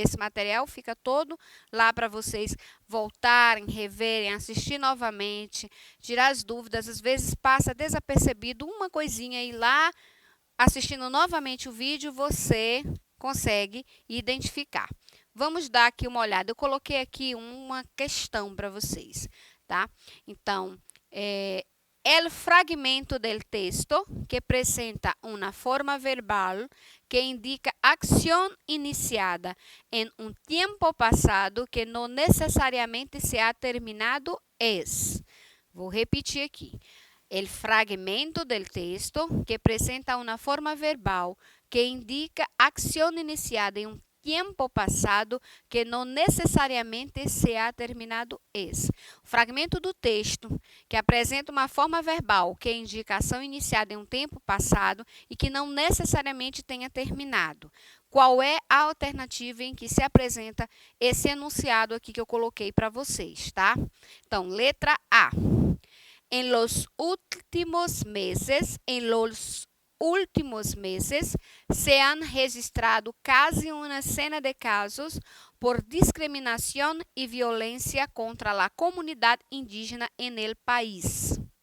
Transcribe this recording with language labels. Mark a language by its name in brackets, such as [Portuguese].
[Portuguese] Esse material fica todo lá para vocês voltarem, reverem, assistir novamente, tirar as dúvidas. Às vezes passa desapercebido uma coisinha e lá, assistindo novamente o vídeo, você consegue identificar. Vamos dar aqui uma olhada. Eu coloquei aqui uma questão para vocês, tá? [Spanish] Então, el fragmento del texto que presenta una forma verbal que indica acción iniciada en un tiempo pasado que no necesariamente se ha terminado es. [Portuguese] Vou repetir aqui. [Spanish] El fragmento del texto que presenta una forma verbal que indica acción iniciada en un tiempo passado que não necessariamente se ha terminado es. [Portuguese] O fragmento do texto que apresenta uma forma verbal que indica ação iniciada em um tempo passado e que não necessariamente tenha terminado. Qual é a alternativa em que se apresenta esse enunciado aqui que eu coloquei para vocês, tá? Então, letra A. [Spanish] En los últimos meses, se han registrado casi una decena de casos por discriminación y violencia contra la comunidad indígena en el país.